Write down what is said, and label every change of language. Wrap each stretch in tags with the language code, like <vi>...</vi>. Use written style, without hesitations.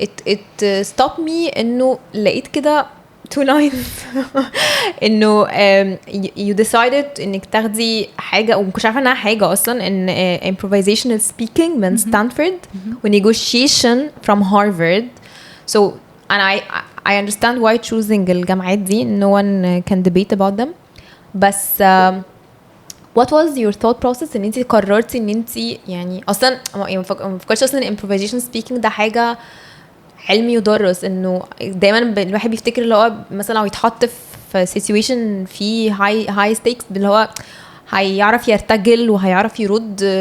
<en>it stopped me</en> <ar>انه لقيت كده</ar> <en>two lines</en> <ar>انه</ar> <en>you decided</en> <ar>انك تاخدي حاجه ومكنتش عارفه انها حاجه اصلا، ان</ar> <en>improvisational speaking</en> <ar>من ستانفورد و negotiation</ar> <en>from Harvard. so and I understand why choosing</en> <ar>الجامعات دي,</ar> <en>no one can debate about them.</en> <ar>بس</ar> <en>what was your thought process</en> <ar>ان انت قررتي ان انت يعني اصلا ما فكرتش اصلا</ar> <en>improvisation speaking</en> <ar>ده حاجه علمي يدرس؟ انه دايما الواحد بيفتكر اللي هو مثلا لو يتحط في situation في</ar> <en>high stakes</en> <ar>اللي هو هيعرف يرتجل وهيعرف يرد.</ar>